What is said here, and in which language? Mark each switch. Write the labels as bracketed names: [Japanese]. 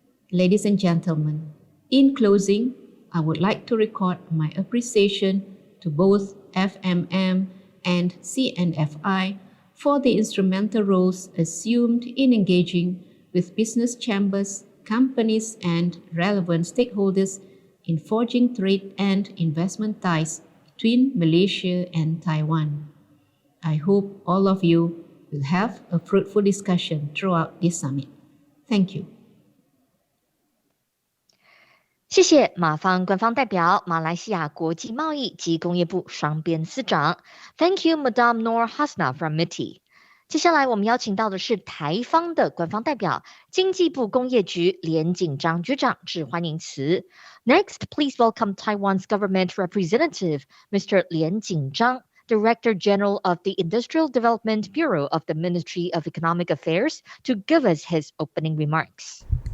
[English] Ladies and gentlemen, in closing, I would like to record my appreciation to both FMM and CNFI for the instrumental roles assumed in engaging with business chambers, companies, and relevant stakeholders in forging trade and investment ties between Malaysia and Taiwan. I hope all of you will have a fruitful discussion throughout this summit. Thank you. [Chinese] 谢谢马方官方代表、马来西亚国际贸易及工业部双边司长。 [English] Thank you, Madam Noor Hasna from MITI。 [Chinese] 接下来我们邀请到的是台方的官方代表，经济部工业局连锦章局长致欢迎词。 [English] Next, please welcome Taiwan's government representative, Mr. Lian Jingzhang, Director General of the Industrial Development Bureau of the Ministry of Economic Affairs, to give us his opening remarks.